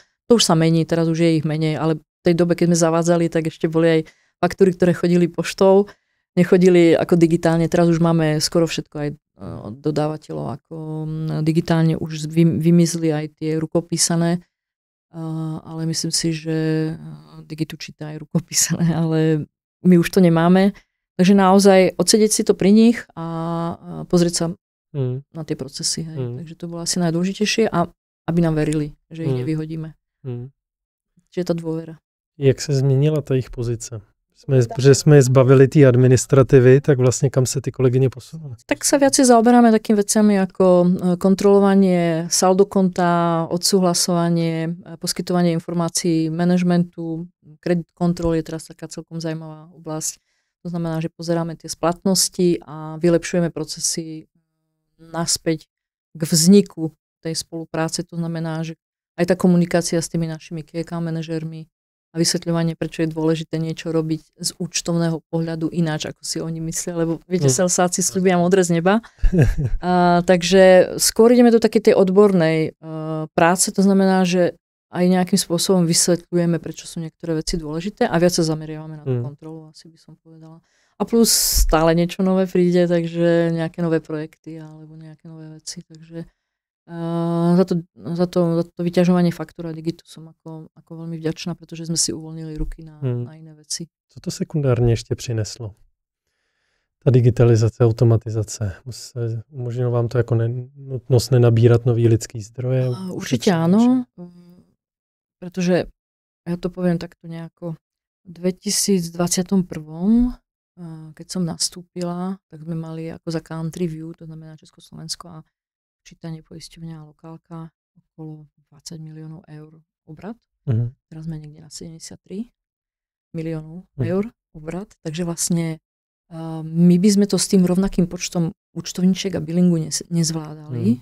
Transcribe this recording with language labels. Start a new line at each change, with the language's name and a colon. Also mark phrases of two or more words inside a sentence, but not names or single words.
Slovak: To už sa mení, teraz už je ich menej, ale v tej dobe, keď sme zavádzali, tak ešte boli aj faktúry, ktoré chodili poštou, nechodili ako digitálne, teraz už máme skoro všetko aj od dodávateľov, ako digitálne už vymizli aj tie rukopísané, ale myslím si, že Digitu číta aj rukopísané, ale my už to nemáme. Takže naozaj odsedieť si to pri nich a pozrieť sa na tie procesy. Hej. Takže to bolo asi najdôležitejšie a aby nám verili, že ich nevyhodíme. Čiže tá dôvera.
Czech: Jak se změnila ta jejich pozice? Protože jsme je zbavili té administrativy, tak vlastně kam se ty kolegyně posunuly?
Slovak: Tak sa viacej zaoberáme takým vecami ako kontrolovanie saldokonta, odsúhlasovanie, poskytovanie informácií manažmentu, kredit kontrol je teraz taká celkom zaujímavá oblasť. To znamená, že pozeráme tie splatnosti a vylepšujeme procesy naspäť k vzniku tej spolupráce. To znamená, že aj tá komunikácia s tými našimi
English: key account
Slovak: manažérmi a vysvetľovanie, prečo je dôležité niečo robiť z účtovného pohľadu ináč, ako si oni myslia, lebo viete, selsáci sľubia modré z neba. Takže skôr ideme do takej tej odbornej práce, to znamená, že aj nejakým spôsobom vysvetľujeme, prečo sú niektoré veci dôležité a viac sa zameriavame na tú kontrolu, asi by som povedala. A plus stále niečo nové príde, takže nejaké nové projekty alebo nejaké nové veci, takže za to vyťažovanie faktúr a Digitu som ako veľmi vďačná, pretože sme si uvoľnili ruky na iné veci.
Czech: Co to sekundárně ještě přineslo? Ta digitalizace, automatizace. Umožnilo vám to jako nutnost nenabírat nový lidský zdroje?
Slovak: Určite áno, pretože ja to poviem takto nejako v 2021, keď som nastúpila, tak sme mali ako za
English: country view,
Slovak: to znamená Československo a čítanie poisťovňa a lokálka okolo 20 miliónov eur obrat. Teraz sme niekde na 73 miliónov eur obrat. Takže vlastne my by sme to s tým rovnakým počtom účtovníčiek a billingu nezvládali.